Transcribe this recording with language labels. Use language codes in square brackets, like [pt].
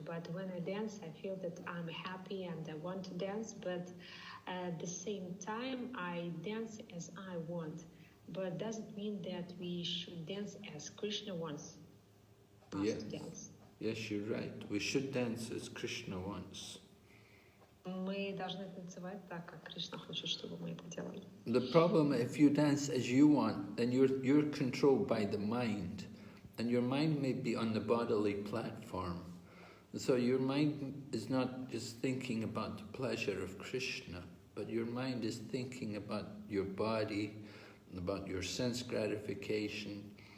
[en] But when I dance, I feel that I'm happy and I want to dance. But at the same time, I dance as I want. But does it mean that we should dance as Krishna wants us to dance? Yes, you're right. We should dance as Krishna wants. [ru] Мы должны танцевать так, как Кришна хочет, чтобы мы это делали. [en] The problem, if you dance as you want, then you're controlled by the mind, and your mind may be on the bodily platform. So your mind is not just thinking about the pleasure of Krishna, but your mind is thinking about your body, about your sense gratification.